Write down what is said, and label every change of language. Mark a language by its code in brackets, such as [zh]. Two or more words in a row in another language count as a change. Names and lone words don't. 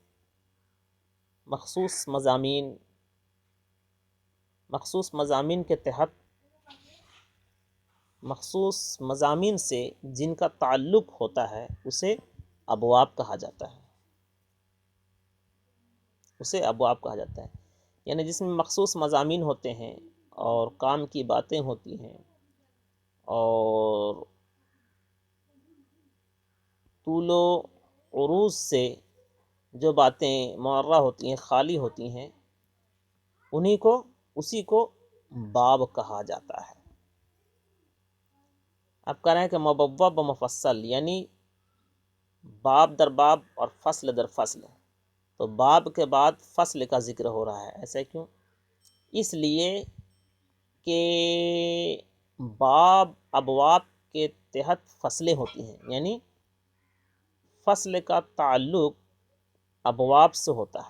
[ur] مخصوص مضامین کے تحت مخصوص مضامین سے جن کا تعلق ہوتا ہے اسے ابواب کہا جاتا ہے، اسے ابواب کہا جاتا ہے، یعنی جس میں مخصوص مضامین ہوتے ہیں اور کام کی باتیں ہوتی ہیں اور طول و عروض سے جو باتیں معرّہ ہوتی ہیں، خالی ہوتی ہیں، اسی کو باب کہا جاتا ہے۔ اب کہہ رہے ہیں کہ مبوب و مفصل، یعنی [fa] باب در باب [ur] اور [fa] فصل در فصل، [ur] تو باب کے بعد فصل کا ذکر ہو رہا ہے، ایسا کیوں؟ اس لیے کہ ابواب کے تحت فصلیں ہوتی ہیں، یعنی فصل کا تعلق ابواب سے ہوتا ہے۔